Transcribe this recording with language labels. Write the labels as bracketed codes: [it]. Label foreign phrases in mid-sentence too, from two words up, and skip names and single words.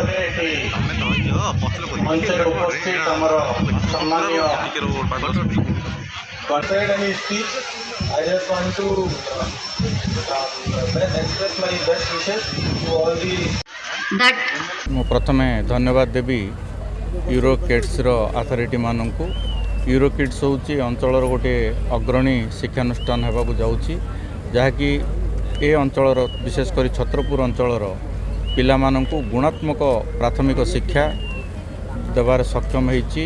[or] ଏଠି ମଞ୍ଚରେ ଉପସ୍ଥିତ ଆମର ସମ୍ମାନୀୟ [en] Considered any speech, I just want to express my best wishes to all the [or] ମୁଁ ପ୍ରଥମେ ଧନ୍ୟବାଦ ଦେବି ୟୁରୋକିଡ୍ସର ଅଥରିଟି ମାନଙ୍କୁ। ୟୁରୋକିଡ୍ସ ହେଉଛି ଅଞ୍ଚଳର ଗୋଟିଏ ଅଗ୍ରଣୀ ଶିକ୍ଷାନୁଷ୍ଠାନ ହେବାକୁ ଯାଉଛି, ଯାହାକି ଏ ଅଞ୍ଚଳର ବିଶେଷ କରି ଛତ୍ରପୁର ଅଞ୍ଚଳର ପିଲାମାନଙ୍କୁ ଗୁଣାତ୍ମକ ପ୍ରାଥମିକ ଶିକ୍ଷା ଦେବାରେ ସକ୍ଷମ ହୋଇଛି।